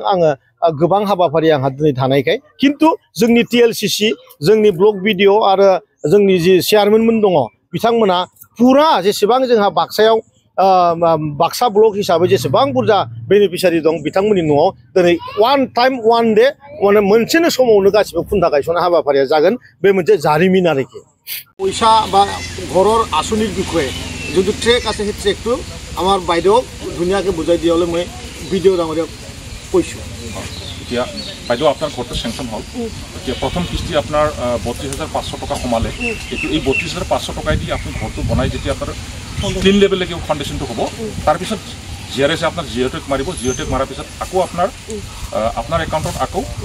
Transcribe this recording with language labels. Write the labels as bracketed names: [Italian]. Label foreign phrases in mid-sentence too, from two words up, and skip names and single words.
[Bodo] आङो गोबां हाबाफारि आंहा दिनै थानायखाय खिन्थु जोंनि TLCC जोंनि ब्लक BDO आरो जोंनि जि चेयारमेनमोन दङ बिथांमोना फुरा जेसेबां जोंहा बाक्सायाव बाक्सा ब्लक हिसाबै जेसेबां बुरजा बेनिफिसियारि दं बिथांमोननि न'आव दिनै [English] one time one day [Bodo] माने मोनसेनो समावनो गासिबो खुन्था गायसननाय हाबाफारिया जागोन। बे मोनसे जारिमिन आरोखि। [Assamese] পয়সা বা ঘৰৰ আঁচনিৰ বিষয়ে যদি ট্ৰেক আছে সেই ট্ৰেকটো আমাৰ বাইদেউক ধুনীয়াকৈ বুজাই দিয়ালৈ মই ভিডিঅ' ডাঙৰীয়াক কৈছোঁ। এতিয়া বাইদেউ আপোনাৰ ঘৰটো চেংচন হ'ল, এতিয়া প্ৰথম কিস্তি আপোনাৰ 32,500 টকা সোমালে। এইটো এই 32,500 টকাই দি আপুনি ঘৰটো বনাই যেতিয়া আপোনাৰ ক্লিন লেভেললৈকে ফাউণ্ডেশ্যনটো হ'ব তাৰপিছত GRS আপনার জিঅ'টেক মাৰিব জিঅ'টেক মাৰাৰ পিছত আকৌ আপোনাৰ একাউণ্টত আকৌ